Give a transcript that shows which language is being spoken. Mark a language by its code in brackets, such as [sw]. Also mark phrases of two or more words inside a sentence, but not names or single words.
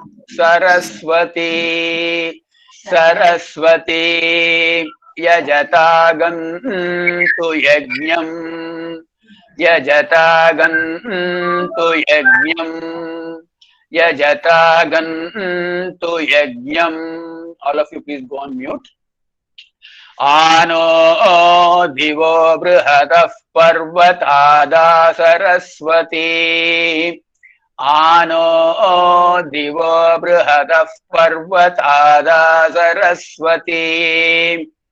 [sa] Saraswati. Saraswati. यजतागन्तु यज्ञम्. यजतागन्तु यज्ञम्. यजतागन्तु यज्ञम्. [en] All of you please go on mute. [sa] आ नो दिवो बृहतः पर्वतादा. Saraswati. आ नो दिवो बृहतः पर्वतादा. Saraswati.